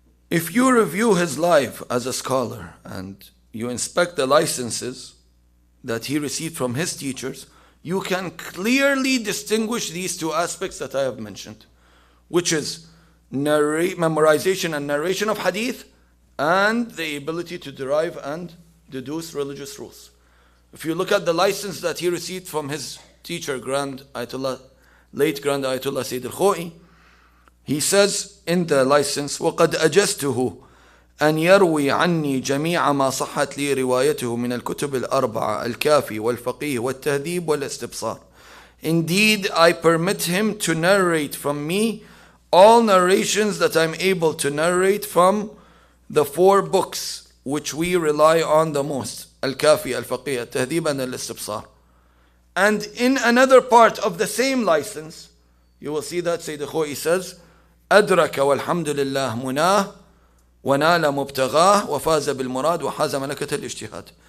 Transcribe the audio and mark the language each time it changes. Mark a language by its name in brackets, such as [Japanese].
[English] If you review his life as a scholar and you inspect the licenses that he received from his teachers, you can clearly distinguish these two aspects that I have mentioned, which is memorization and narration of hadith, and the ability to derive and deduce religious rules. If you look at the license that he received from his teacher, late Grand Ayatollah Sayyid al-Khoi, He says in the license, [Arabic] وَقَدْ أَجَزْتُهُ أن يروي عني جميع ما صحت لي روايته من الكتب الأربعة الكافي والفقيه والتهذيب والاستبصار. [English] Indeed, I permit him to narrate from me all narrations that I'm able to narrate from the 4 books which we rely on the most, Al-Kafi, Al-Faqih, Al-Tahdhib and Al-Istibsar. And in another part of the same license, you will see that Sayyid Khoi says, [Arabic] أدرك والحمد لله مناه ونال مبتغاه وفاز بالمراد وحاز ملكة الاجتهاد.